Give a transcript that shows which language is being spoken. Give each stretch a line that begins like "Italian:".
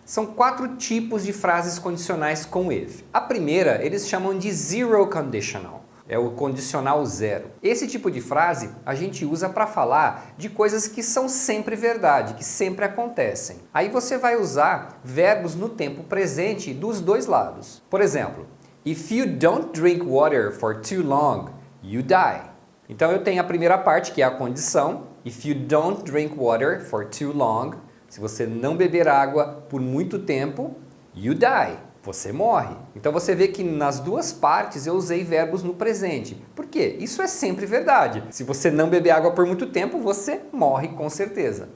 Portuguese: São 4 tipos de frases condicionais com if. A primeira eles chamam de zero conditional. É o condicional zero. Esse tipo de frase a gente usa para falar de coisas que são sempre verdade, que sempre acontecem. Aí você vai usar verbos no tempo presente dos 2 lados.
English: Por exemplo, if you don't drink water for too long, you die.
Portuguese: Então eu tenho a primeira parte que é a condição,
English: if you don't drink water for too long,
Portuguese: se você não beber água por muito tempo,
English: you die.
Portuguese: Você morre. Então você vê que nas 2 partes eu usei verbos no presente. Por quê? Isso é sempre verdade. Se você não beber água por muito tempo, você morre com certeza.